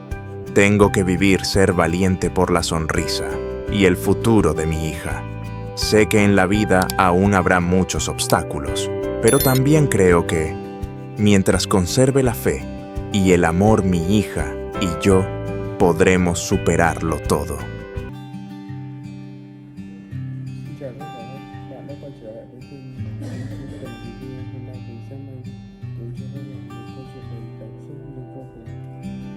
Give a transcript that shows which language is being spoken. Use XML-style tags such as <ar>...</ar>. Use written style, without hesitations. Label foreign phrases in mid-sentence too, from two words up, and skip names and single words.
<es>Tengo que vivir ser valiente por la sonrisa y el futuro de mi hija. Sé que en la vida aún habrá muchos obstáculos, pero también creo que, mientras conserve la fe y el amor, mi hija y yo podremos superarlo todo.</es> <vi>Xin chào tất cả các bạn đã quay trở lại với kênh Những Cần Review. Hôm nay mình sẽ mang đến cho các bạn một câu chuyện đầy cảm xúc liên quan đến</vi>